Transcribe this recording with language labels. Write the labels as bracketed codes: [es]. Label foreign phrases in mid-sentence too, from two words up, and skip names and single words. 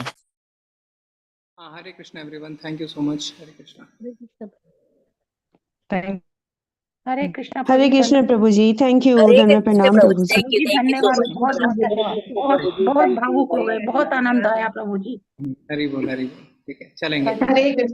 [en] Hare Krishna, everyone. Thank you so much. Hare Krishna. Thank Hare Krishna. Hare Krishna Prabhu ji. Thank you. [hi] हरे Dhanwa कृष्ण pranam प्रभु Prabhu जी, ji. [en] thank you so [hi] धन्यवाद, [en] much. [hi] बहुत बहुत बहुत भावुक हो गए, बहुत आनंद आया प्रभु जी. हरि बोल, हरि बोल. ठीक है, चलेंगे. हरे कृष्ण.